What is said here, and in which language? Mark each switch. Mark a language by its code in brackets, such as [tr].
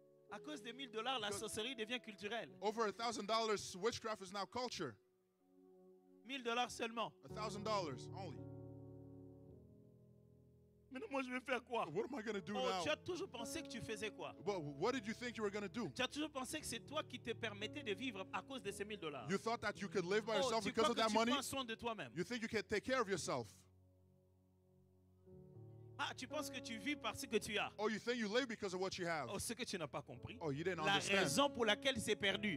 [fr] À cause des $1000, la sorcellerie devient culturelle. [en] Over $1,000, witchcraft is now culture. [fr] $1000 seulement. [en] $1,000 only. [fr] Mais moi, je vais faire quoi? [en] What am I going to do Oh, now? [fr] tu as toujours pensé que tu faisais quoi? [en] But what did you think you were going to do? [fr] Tu as toujours pensé que c'est toi qui te permettais de vivre à cause de ces $1000. [en] You thought that you could live by Oh, yourself [fr] tu [en] because [fr] crois [en] of [fr] que [en] that [fr] tu [en] money? [fr] prends soin de toi-même. [en] You think you can take care of yourself? [fr] Ah, tu penses que tu vis parce que tu as. [en] Oh, you think you live because of what you have? [fr] Oh, ce que tu n'as pas compris. [en] Oh, you didn't [fr] La [en] understand. [fr] raison pour laquelle c'est perdu,